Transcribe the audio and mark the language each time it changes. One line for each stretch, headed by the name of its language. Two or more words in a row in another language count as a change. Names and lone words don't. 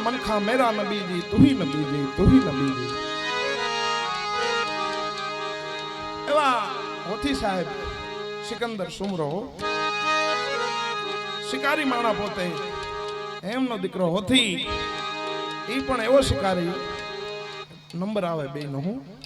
Hindi: था मेरा नबी जी, तू ही नबी जी, तू ही नबी जी।
Gujarati: એવા હોથી સાહેબ સિકંદર સુમરો શિકારી માણા પોતે એમનો દીકરો હોથી એ પણ એવો શિકારી નંબર આવે બે નો હું